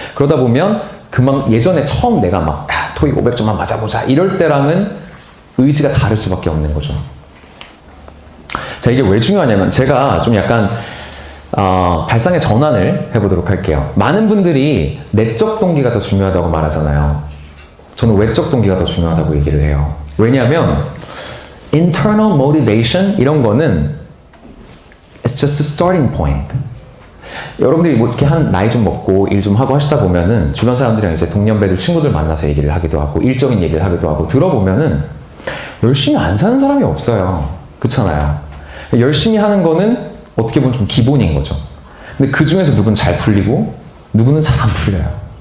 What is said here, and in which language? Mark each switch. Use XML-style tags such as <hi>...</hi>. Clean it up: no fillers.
<ko>그러다 보면 예전에 처음 내가 막 토익 500점만 맞아보자 이럴 때랑은 의지가 다를 수밖에 없는 거죠. 자, 이게 왜 중요하냐면 제가 좀 약간 발상의 전환을 해보도록 할게요. 많은 분들이 내적 동기가 더 중요하다고 말하잖아요. 저는 외적 동기가 더 중요하다고 얘기를 해요. 왜냐하면</ko> <en>internal motivation</en> <ko>이런 거는</ko> <en>it's just a starting point.</en> <ko>여러분들이 뭐 이렇게 나이 좀 먹고 일 좀 하고 하시다 보면은 주변 사람들이랑 이제 동년배들 친구들 만나서 얘기를 하기도 하고 일적인 얘기를 하기도 하고 들어보면은 열심히 안 사는 사람이 없어요. 그렇잖아요. 열심히 하는 거는 어떻게 보면 좀 기본인 거죠. 근데 그 중에서 누구는 잘 풀리고 누구는 잘 안 풀려요.</ko>